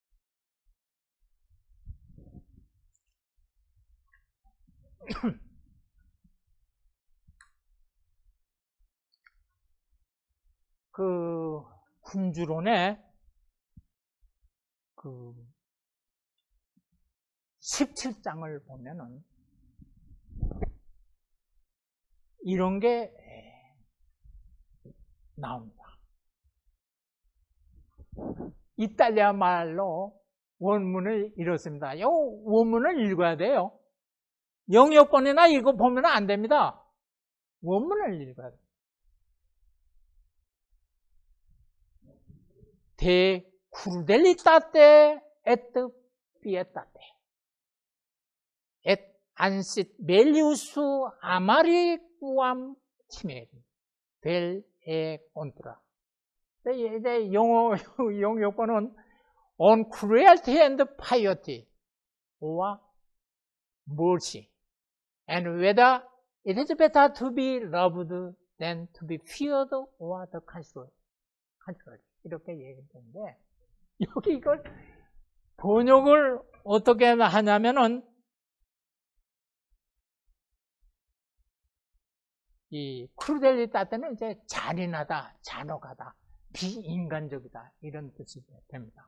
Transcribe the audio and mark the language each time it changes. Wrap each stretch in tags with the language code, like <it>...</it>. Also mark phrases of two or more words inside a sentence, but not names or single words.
<ko>그 군주론의 그 17장을 보면은 이런 게 나옵니다. 이탈리아 말로 원문을 이렇습니다. 이 원문을 읽어야 돼요. 영역권이나 이거 보면 안 됩니다. 원문을 읽어야 돼요.</ko> <la>De crudelitate et pietate et ansit melius amari quam timeri vel e contra.</la> <ko>이제 영어권은</ko> <en>on cruelty and piety or mercy and whether it is better to be loved than to be feared or the contrary.</en> <ko>이렇게 얘기했는데 여기 이걸 번역을 어떻게 하냐면은 이 크루델리타테는 이제 잔인하다, 잔혹하다, 비인간적이다 이런 뜻이 됩니다.</ko>